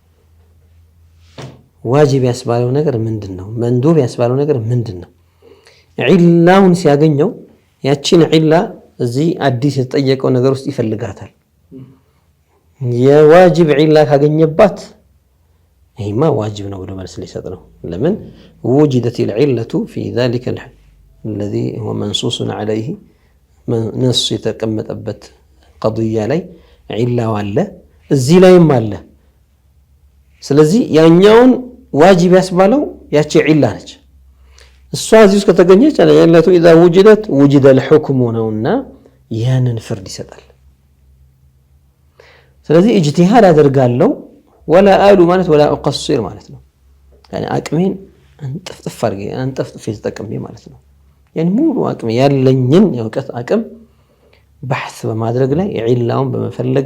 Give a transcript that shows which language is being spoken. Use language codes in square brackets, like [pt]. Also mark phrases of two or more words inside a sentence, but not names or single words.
[am] ዋጅብ ያስባለው ነገር ምንድን ነው? መንዱብ ያስባለው ነገር ምንድን ነው? ዒላውን ሲያገኘው ያቺን ዒላ እዚህ አዲስ የተጠየቀው ነገር ውስጥ ይፈልጋታል። የዋጅብ ዒላ ካገኘባት ይሄማ ዋጅብ ነው ብሎ መልስ ሊሰጥ ነው። ለምን [ar] وجدت العلة في ذلك الذي هو منصوص عليه نص [am] የተቀመጠበት قضية ላይ ዒላው አለ እዚህ ላይም አለ። ስለዚህ ያኛውን ዋጅብ ያስባለው ያቺ ዒላ ነች። እሷ እዚህ ውስጥ ከተገኘች [ar] العلة إذا وجدت وجد الحكم [am] ነውና ያንን ፍርድ ይሰጣል። ስለዚህ ኢጅቲሃድ አደርጋለሁ [ar] ولا آلو [am] ማለት [ar] ولا أقصر [am] ማለት ነው። يعني አቅሜን አንጠፍጥፍ ተጠቅሜ ማለት ነው። يعني ሙሉ አቅሜ ያለኝን የእውቀት አቅም በحث በማድረግ ላይ ዒላውን በመፈለግ